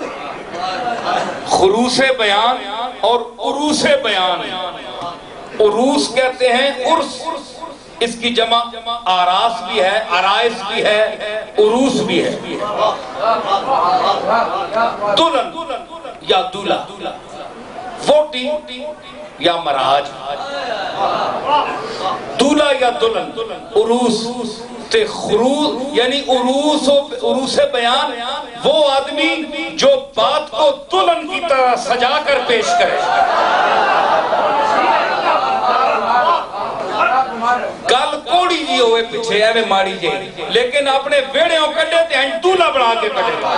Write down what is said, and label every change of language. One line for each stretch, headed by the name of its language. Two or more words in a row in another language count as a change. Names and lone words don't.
Urdu: خروس بیان اور عروس بیان، عروس کہتے ہیں عرس، اس کی جمع آراس بھی ہے، عرائس بھی ہے، عروس بھی ہے۔ دلہن یا دولہ، ووٹی یا مراج، دولہ یا دلہن، عروس تے خروس، یعنی عروس بیان وہ آدمی جو بات کو دلہن کی طرح سجا کر پیش کرے،
Punjabi: گل کوڑی جی ہوئے پیچھے ایویں ماڑی جی، لیکن اپنے ویڑے کڈے تے ہیں دولہ بنا کے کڈے۔